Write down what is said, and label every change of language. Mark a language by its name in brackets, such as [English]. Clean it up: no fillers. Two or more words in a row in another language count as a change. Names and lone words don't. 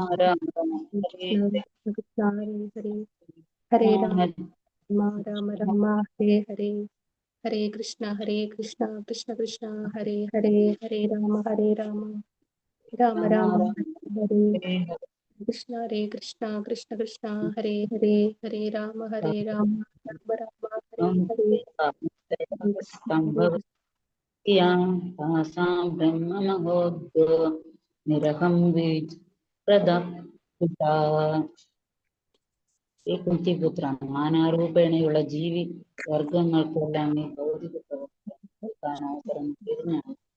[Sanskrit] राम कृष्ण कृष्ण हरे हरे राम राम राम हरे हरे हरे कृष्ण कृष्ण कृष्ण हरे हरे हरे राम राम राम हरे कृष्ण कृष्ण हरे हरे हरे राम राम राम हरे हरे [Malayalam] നിരഹം ഈ കുന്തിപുത്രാണ്. നാനാരൂപേണയുള്ള ജീവി വർഗങ്ങൾക്കെല്ലാം ഈ ഭൗതിക പ്രവർത്തനം അവസരം തിരിഞ്ഞാണ്.